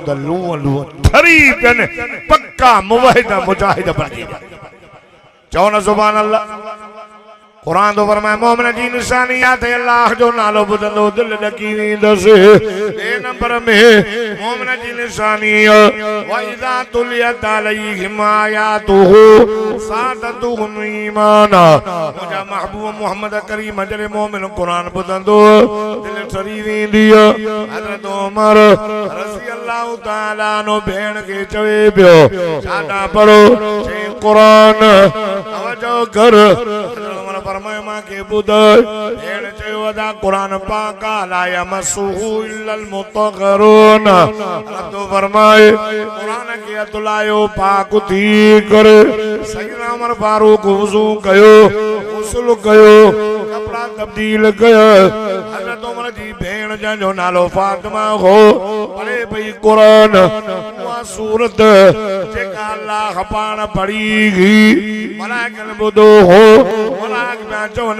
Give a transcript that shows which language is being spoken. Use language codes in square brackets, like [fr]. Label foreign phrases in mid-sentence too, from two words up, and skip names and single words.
[sd] त लूह लूह ठरी पियनि पक्का मुवाहिद मुजाहिद बणिजी विया चओ न [ar] سبحان الله [sd] कुरान तो फरमाए मोमिन जी निशानी आहे अल्लाह जो नालो ॿुधंदो दिलि ॾकी वेंदसि ॿिए नंबर में मोमिन जी निशानी [ar] وإذا تليت عليهم آياته زادتهم إيمانا [sd] मुंहिंजा महबूब मोहम्मद करीम जॾहिं मोमिन कुरान ॿुधंदो दिलि ठरी वेंदी हज़रत उमर [ar] رضي الله تعالى [sd] नो भेण खे चवे पियो छाॾा पढ़ो चई कुरान तवजो कर फरमाए मां के बुधाए भेण चयो अदा कुरान पाक [ar] لا يمسه إلا المطهرون [sd] तो फरमाए कुरान के अतलायो पाक थी करे सैयदना उमर फारूक वुजू कयो गुस्ल कयो कपड़ा तब्दील कयो हज़रत उमर जी भेण जो नालो फातिमा हो पढ़े पई कुरान उहा सूरत जेका अल्लाह पाण पढ़ी मलाइकन ॿुधो हो चवन